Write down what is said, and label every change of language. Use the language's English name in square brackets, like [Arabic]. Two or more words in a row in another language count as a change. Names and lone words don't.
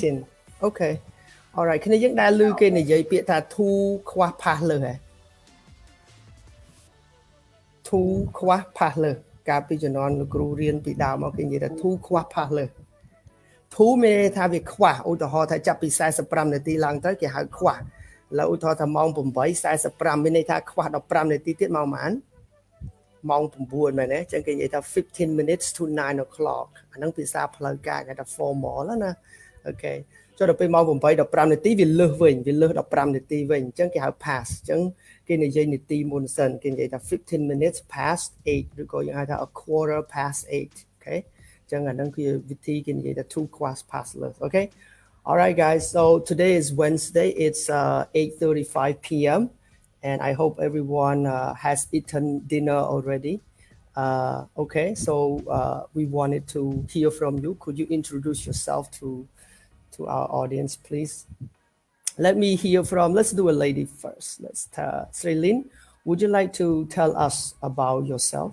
[Khmer] 8:15 [English] Okay alright [Khmer] គ្នាយើងដែលឮគេនិយាយពាក្យថាធូខ្វះផាសលើហ៎ធូខ្វះផាសលើកាលពីជំនាន់លោកគ្រូរៀនពីដើមមកគេនិយាយថាធូខ្វះផាសលើធូមានន័យថា វាខ្វះឧទាហរណ៍ថាចាប់ពី45នាទីឡើងទៅគេហៅខ្វះឥឡូវឧទាហរណ៍ថាម៉ោង8:45មានន័យថាខ្វះ15នាទីទៀតម៉ោងប៉ុន្មាន ម៉ោង9មែនទេអញ្ចឹងគេនិយាយថា [English] 15 minutes to 9 o'clock [Khmer] អាហ្នឹងភាសាផ្លូវការគេថា formal ណាអូខេចុះដល់ពេលម៉ោង8:15នាទីវាលើសវិញវាលើស15នាទីវិញអញ្ចឹងគេហៅ pass អញ្ចឹងគេនិយាយនាទីមុនសិនគេនិយាយថា [English] 15 minutes past 8 [Khmer] ឬក៏យើងហៅថា [English] a quarter past 8 okay [Khmer] អញ្ចឹងអាហ្នឹងគឺវិធីគេនិយាយថា [English] two quarters past [Khmer] លើ [English] okay alright guys so today is Wednesday it's 8:35 p.m. and I hope everyone has eaten dinner already okay so we wanted to hear from you could you introduce yourself to our audience please let me hear from let's do a lady first let's Srilin would you like to tell us about yourself